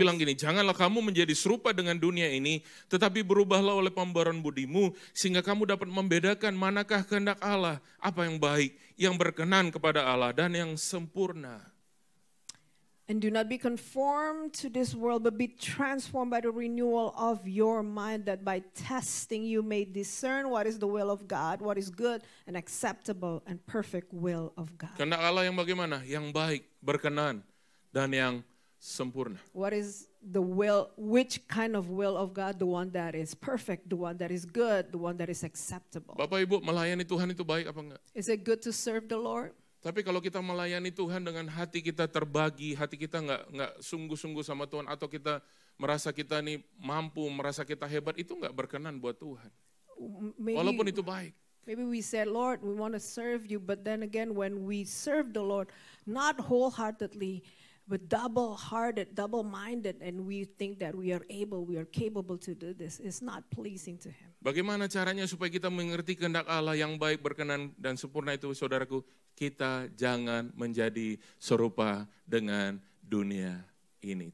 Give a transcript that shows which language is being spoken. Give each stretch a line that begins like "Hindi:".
Indonesian: bilang gini, janganlah kamu menjadi serupa dengan dunia ini, tetapi berubahlah oleh pembaruan budimu, sehingga kamu dapat membedakan manakah kehendak Allah, apa yang baik, yang berkenan kepada Allah, dan yang sempurna.
English: And do not be conformed to this world, but be transformed by the renewal of your mind, that by testing you may discern what is the will of God, what is good and acceptable and perfect will of God.
Indonesian: Kehendak Allah yang bagaimana? Yang baik, berkenan, dan yang sempurna.
English: What is the will, which kind of will of God? The one that is perfect, the one that is good, the one that is acceptable.
Indonesian: Bapak Ibu, melayani Tuhan itu baik apa enggak?
English: Is it good to serve the Lord?
Indonesian: Tapi kalau kita melayani Tuhan dengan hati kita terbagi, hati kita nggak sungguh-sungguh sama Tuhan, atau kita merasa kita nih mampu, merasa kita hebat, itu nggak berkenan buat Tuhan. Walaupun itu baik.
English: Maybe we said, Lord, we want to serve you, but then again, when we serve the Lord, not wholeheartedly, but double-hearted, double-minded, and we think that we are capable to do this, it's not pleasing to Him.
Indonesian: Bagaimana caranya supaya kita mengerti kehendak Allah yang baik, berkenan, dan sempurna itu, saudaraku? Kita jangan menjadi serupa dengan dunia ini.